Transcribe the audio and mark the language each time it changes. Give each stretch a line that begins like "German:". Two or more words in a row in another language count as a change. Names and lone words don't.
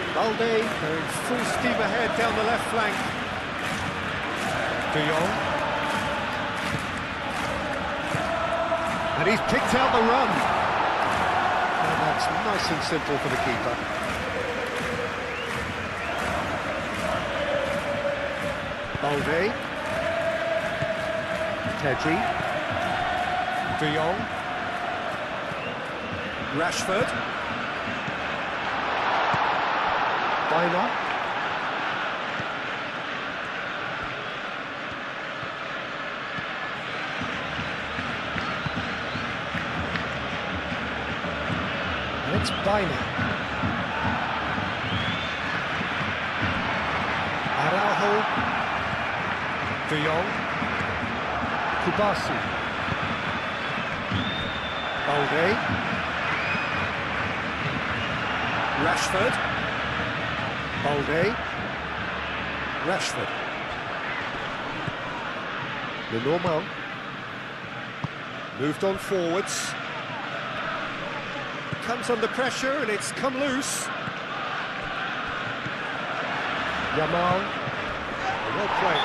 English: Balde going full steam ahead down the left flank. De Jong. And he's picked out the run. And that's nice and simple for the keeper. Balde. Pedri. De Jong. Rashford. Biner. And it's Biner. Araujo. De Jong. Kubasi. Balde. Rashford. Balde. Rashford. Lenormand. Moved on forwards. Comes under pressure and it's come loose. Yamal. Well played.